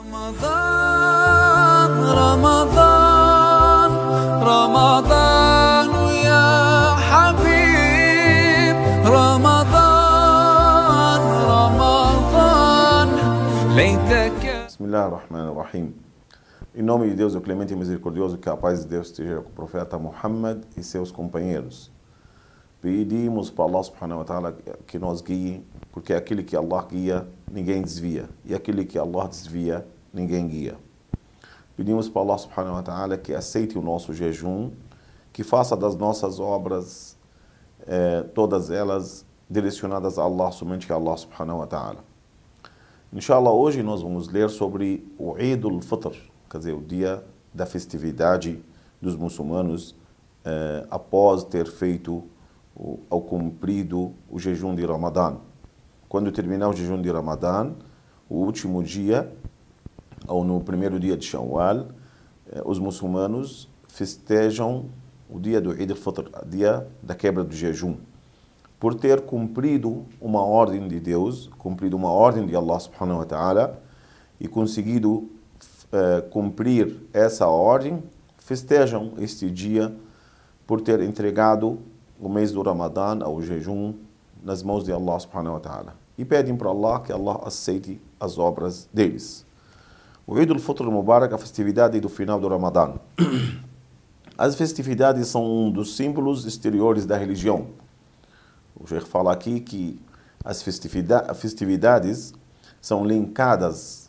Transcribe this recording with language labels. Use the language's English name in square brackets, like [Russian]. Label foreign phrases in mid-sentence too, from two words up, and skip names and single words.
[Arabic] رمضان رمضان رمضان يا حبيب رمضان رمضان ليتك. بسم الله الرحمن الرحيم. [Portuguese] Em nome de Deus, o clemente e misericordioso, que a paz de Deus esteja com o profeta Muhammad e seus companheiros. Pedimos para Allah [Arabic] سبحانه وتعالى [Portuguese] que nos guie, porque aquele que Allah guia, ninguém desvia. E aquele que Allah desvia, ninguém guia. Pedimos para Allah [Arabic] سبحانه وتعالى [Portuguese] que aceite o nosso jejum, que faça das nossas obras, todas elas direcionadas a Allah, somente a Allah [Arabic] سبحانه وتعالى. [Portuguese] Inshallah, hoje nós vamos ler sobre o Eid al-Fitr, quer dizer, o dia da festividade dos muçulmanos após ter feito ao cumprido o jejum de Ramadã. Quando terminar o jejum de Ramadã, o último dia, ou no primeiro dia de Shawwal, os muçulmanos festejam o dia do Eid al-Fitr, o dia da quebra do jejum, por ter cumprido uma ordem de Deus, cumprido uma ordem de Allah [Arabic] سبحانه وتعالى [Portuguese] e conseguido cumprir essa ordem, festejam este dia por ter entregado o mês do Ramadã, ao jejum, nas mãos de Allah [Arabic] سبحانه وتعالى. [Portuguese] E pedem para Allah que Allah aceite as obras deles. O Eid al-Fitr Mubarak, a festividade do final do Ramadã. As festividades são um dos símbolos exteriores da religião. O Sheikh fala aqui que as festividades são linkadas.